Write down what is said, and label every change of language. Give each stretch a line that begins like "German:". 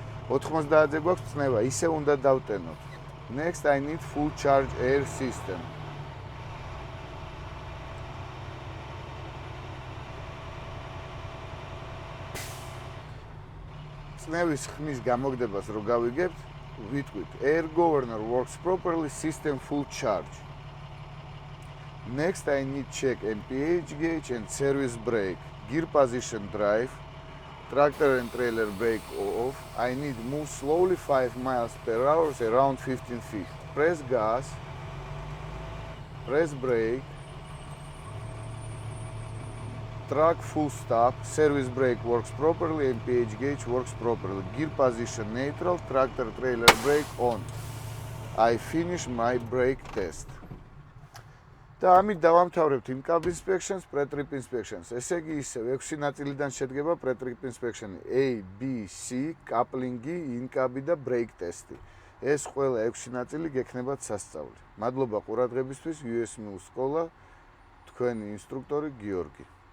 Georgian: 90-ზე გვაქვს წნევა, ისე უნდა დავტენოთ.
English: Next I need full charge air system.
Georgian: წნევის ხმის გამოგდებას რო გავიგებთ, ვიტყვით
English: air governor works properly, system full charge. Next I need check MPH gauge and service brake, gear position drive, tractor and trailer brake off. I need move slowly 5 miles per hour, around 15 feet. Press gas, press brake, truck full stop, service brake works properly, MPH gauge works properly, gear position neutral, tractor trailer brake on. I finish my brake test.
Georgian: და ამით დავამთავრებთ
English: in-cab inspections, pre-trip inspections.
Georgian: ესე იგი ისევ 6 ნაწილიდან შედგება pre-trip inspection A, B, C, coupling-ი, in-cab-ი და brake test-ი. ეს ყველა 6 ნაწილი გექნებათ სასწაული. მადლობა ყურადღებისთვის, US Mule სკოლა, თქვენი ინსტრუქტორი გიორგი.